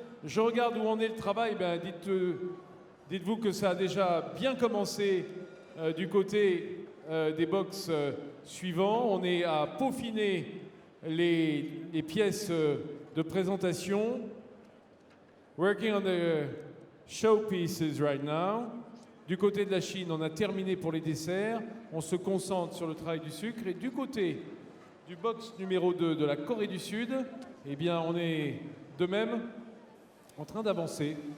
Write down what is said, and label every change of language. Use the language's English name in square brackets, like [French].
[French] Je regarde où en est le travail. Ben, dites-vous que ça a déjà bien commencé du côté des box suivants. On est à peaufiner les pièces de présentation. [English] Working on the showpieces right now. [French] Du côté de la Chine, on a terminé pour les desserts. On se concentre sur le travail du sucre. Et du côté du box numéro 2 de la Corée du Sud, eh bien, on est de même en train d'avancer.